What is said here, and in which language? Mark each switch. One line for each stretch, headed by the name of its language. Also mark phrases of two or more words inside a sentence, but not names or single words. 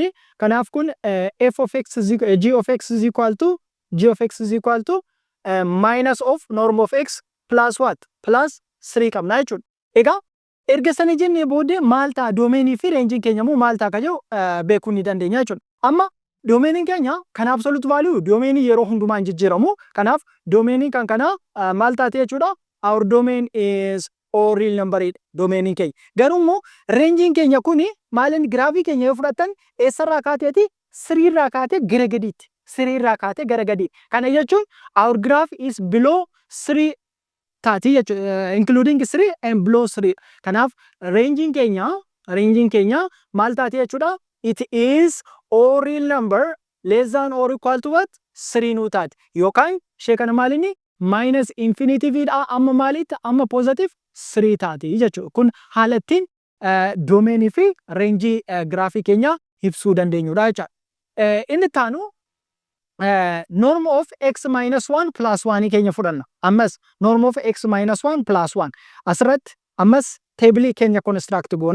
Oromo: Kanaaf kun
English: f of x g of x is equal to minus of norm of x plus what?
Oromo: Plus 3 qabna jechuudha. Egaa erga sana jennee booddee maal ta'a doomeenii fi reenjiin keenya immoo maal ta'a kayyoo beekuu ni dandeenya jechuudha. Amma doomeenii keenya kan
English: absolute value
Oromo: doomeenii yeroo hundumaan jijjiiramu. Kanaaf doomeenii kan kana maal taate jechuudha?
English: Our domain is all real number
Oromo: doomeenii keenya. Garuu immoo reenjiin keenya kuni maalin graafii keenya yoo fudhattan eessarraa kaateeti? 3 irraa kaatee gara gadiitti. 3 irraa kaatee gara gadiitti. Kana jechuun
English: our graph is below 3
Oromo: taati jechuudha.
English: Including 3 and below 3.
Oromo: Kanaaf reenjiin keenya maal taati jechuudha?
English: It is all real number less than or equal to what?
Oromo: 3 nu taati. Yookaan ishee kana maalini?
English: minus infinity
Oromo: dha amma maalitti amma positive 3 taati jechuudha. Kun haala ittiin doomeenii fi reenjii giraafii keenya ibsuu dandeenyudha jechuudha. Inni taanu
English: norm of x minus 1 plus 1
Oromo: keenya fudhanna. Ammas
English: norm of x minus 1 plus 1
Oromo: asirratti ammas teebilii keenya construct goona.